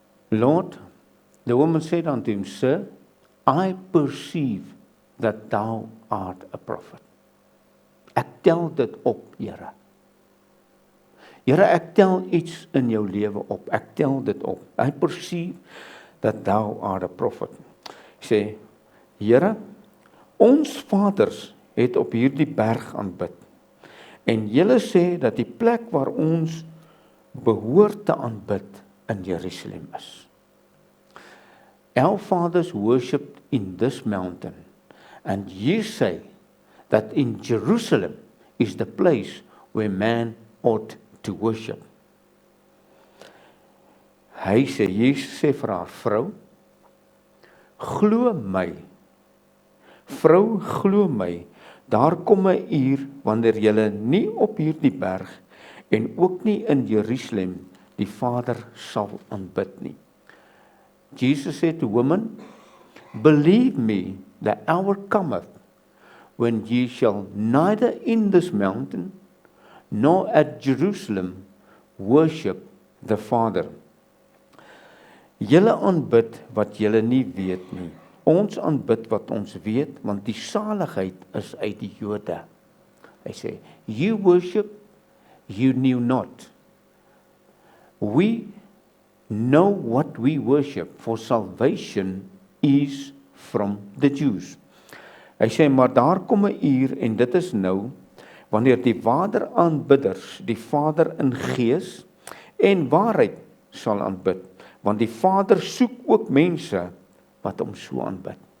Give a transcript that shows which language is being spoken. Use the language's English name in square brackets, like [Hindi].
[English] Lord, the woman said unto him, Sir, I perceive that thou art a prophet. [Afrikaans] Ek tel dit op, Here. Here, ek tel iets in jou lewe op. Ek tel dit op. [English] I perceive that thou art a prophet. [Afrikaans] Sê, Here, ons vaders het op hierdie berg aanbid. En julle sê dat die plek waar ons behoort te aanbid in Jerusalem is. [English] Our fathers worshipped in this mountain, and ye say that in Jerusalem is the place where man ought to worship. [Afrikaans] Hy sê, Jesus sê vir haar vrou, glo my, vrou, glo my, Daar kom 'n uur wanneer julle nie op hierdie berg en ook nie in Jerusalem die Vader sal aanbid nie. [English] Jesus said to women, believe me, the hour cometh when ye shall neither in this mountain nor at Jerusalem worship the Father. [Afrikaans] Julle aanbid wat julle nie weet nie. Ons aanbid wat ons weet, want die saligheid is uit die Jode. Hy sê, [English] you worship, you knew not. We know what we worship, for salvation is from the Jews. [Afrikaans] Hy sê, maar daar kom 'n uur, en dit is nou, wanneer die Vaderaanbidders die Vader in gees en waarheid sal aanbid, want die Vader soek ook mense wat hom so aanbid.